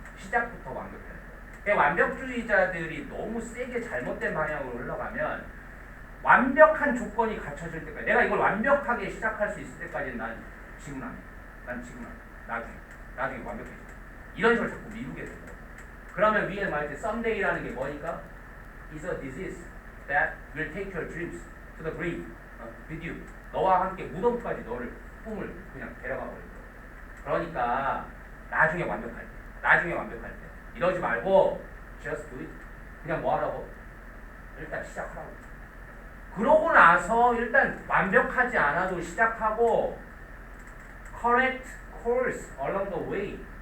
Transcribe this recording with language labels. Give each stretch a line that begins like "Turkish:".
Korean: 시작부터 완벽해야 돼. 그러니까 완벽주의자들이 너무 세게 잘못된 방향으로 흘러가면 완벽한 조건이 갖춰질 때까지 내가 이걸 완벽하게 시작할 수 있을 때까지는 난 지금 안 해. 나중에 완벽해져. 이런 식으로 자꾸 미루게 되고 그러면 위에 말할 때 썸데이라는 게 뭐니까?
English: is a disease that will take your dreams to the grave with you.
Korean: 너와 함께 무덤까지 너를 꿈을 그냥 데려가 버릴 거야. 그러니까 나중에 완벽할 때 이러지 말고
English: just do it.
Korean: 그냥 뭐 하라고? 일단 시작하라고. 그러고 나서 일단 완벽하지 않아도 시작하고
English: correct course along the way.